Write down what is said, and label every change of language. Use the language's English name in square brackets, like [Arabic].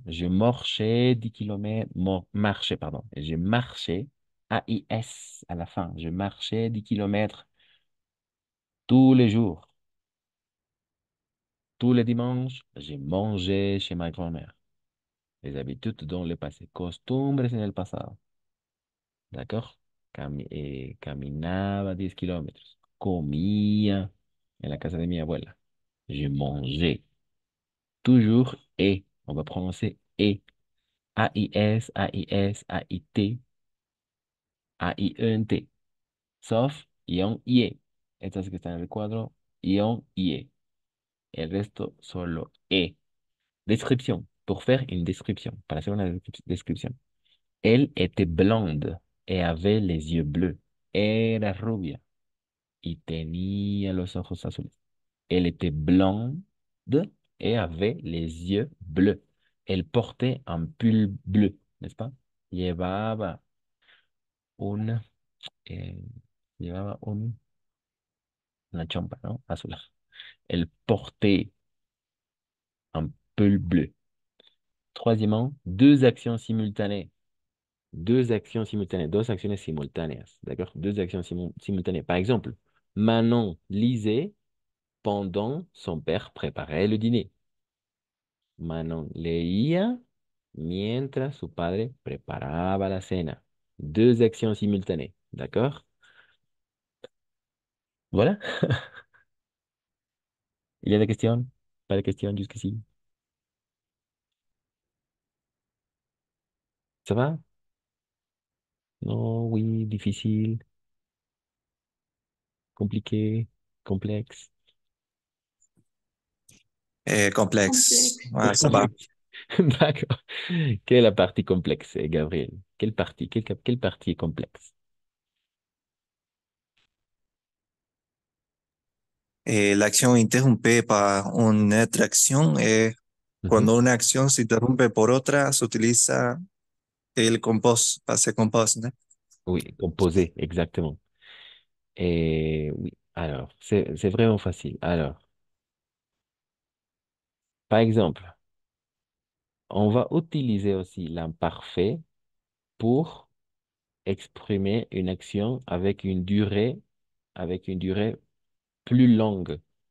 [French] Je marchais 10 kilomètres. Marchais, pardon. Je marchais, AIS à la fin. Je marchais 10 kilomètres tous les jours. Tous les dimanches, j'ai mangé chez ma grand-mère. Les habitudes dans le passé. [Spanish] Costumbres en el pasado. [French] ¿D'accord? [Spanish] Caminaba 10 kilómetros. Comía en la casa de mi abuela. [French] Je mangeais. Toujours et. On va prononcer et. AIS, AIS, AIT, AIENT. Sauf ion IE. [Spanish] Estas que están en el cuadro, ion IE. El resto solo E. [French] Description. Pour faire une description. [Spanish] Para hacer una descripción. [French] Elle était blonde et avait les yeux bleus. [Spanish] Era rubia y tenía los ojos azules. [French] Elle était blonde et avait les yeux bleus. Elle portait un pull bleu, n'est-ce pas? [Spanish] Llevaba una, eh, llevaba una chompa, ¿no? Azul. [French] Elle portait un pull bleu. Troisièmement, deux actions simultanées. Deux actions simultanées, [Spanish] dos acciones simultáneas, [French] d'accord? Deux actions simultanées. Par exemple, Manon lisait pendant son père préparait le dîner. Manon leía mientras su padre preparaba la cena. Deux actions simultanées, d'accord? Voilà. Il y a des questions? Pas de questions jusqu'ici? Ça va? Non, oui, difficile, compliqué, complexe. Complexe. [English] Complex. [French] Ouais, ça va. D'accord. Quelle est la partie complexe, Gabriel? Quelle partie? Quelle partie est complexe? [Spanish] La acción interrumpe par una otra acción. Mhm. Cuando una acción se interrumpe por otra, se utiliza el compós, pase compós, ¿no? [French] Oui, composé, exactement. Et oui, alors, c'est vraiment facile. Alors, par exemple, on va utiliser aussi l'imparfait pour exprimer une action avec une durée plus longue.